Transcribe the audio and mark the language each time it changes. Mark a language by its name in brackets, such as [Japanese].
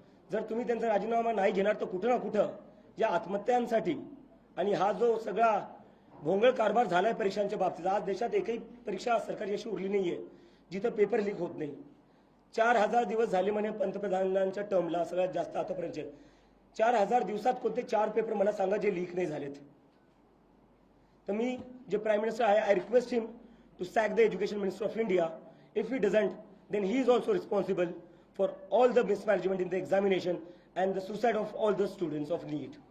[Marathi] जर तुम्ही त्यांचा राजीनामा नाही घेणार तर कुठं ना कुठं या आत्महत्यांसाठी आणि हा जो सगळा भोंगळ कारभार झालाय परीक्षांच्या बाबतीत, आज देशात एकही परीक्षा सरकारी अशी उरली नाहीये जिथं पेपर लीक होत नाही. 4000 दिवस झाले म्हणे पंतप्रधानांच्या टर्मला, सगळ्यात जास्त आतापर्यंत. 4000 दिवसात कोणते 4 पेपर मला सांगा जे लीक नाही झालेत. तर मी जे प्राईम मिनिस्टर आहे, [English] I request him to sack the education minister of India. If he doesn't, then he is also responsible for all the mismanagement in the examination and the suicide of all the students of NEET.